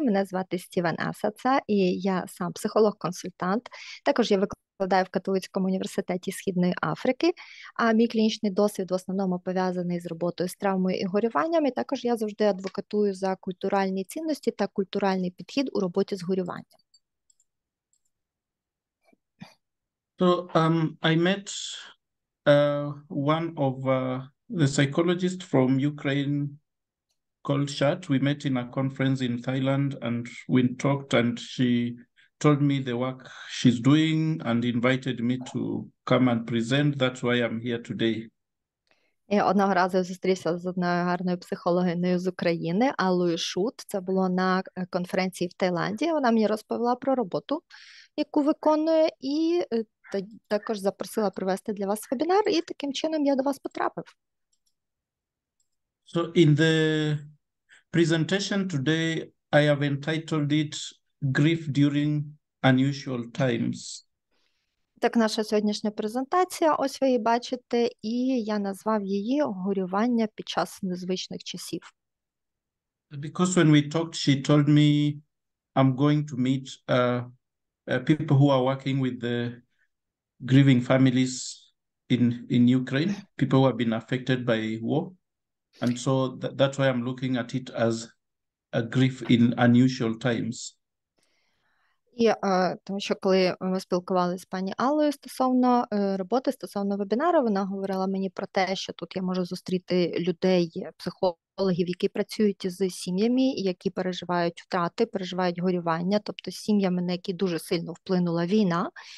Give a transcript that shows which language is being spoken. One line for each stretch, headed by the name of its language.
Ukrainian: Мене звати Стівен Асаца, і я сам психолог-консультант. Також я викладаю в Католицькому університеті Східної Африки, а мій клінічний досвід в основному пов'язаний з роботою з травмою і горюванням. І також я завжди адвокатую за культуральні цінності та культуральний підхід у роботі з горюванням.
English: So I met one of the psychologists from Ukraine called Shat. We met in a conference in Thailand and we talked, and she told me the work she's doing and invited me to come and present. That's why I'm here today.
Ukrainian: І одного разу я зустрівся з одною гарною психологиною з України, Аллою Шут. Це було на конференції в Таїланді. Вона мені розповіла про роботу, яку виконує, і також запросила провести для вас вебінар, і таким чином я до вас потрапив.
English: So in the presentation today, I have entitled it Grief During Unusual Times.
Ukrainian: Так, наша сьогоднішня презентація, ось ви її бачите, і я назвав її «Горювання під час незвичних часів».
English: Because when we talked, she told me I'm going to meet people who are working with the grieving families in Ukraine, people who have been affected by war. And so that's why I'm looking at it as a grief in unusual times.
Ukrainian: І тому що коли ми спілкувалися з пані Аллою стосовно роботи, стосовно вебінару, вона говорила мені про те, що тут я можу зустріти людей, психологів, які працюють з сім'ями, які переживають втрати, переживають горювання, тобто з сім'ями, на які дуже сильно вплинула війна.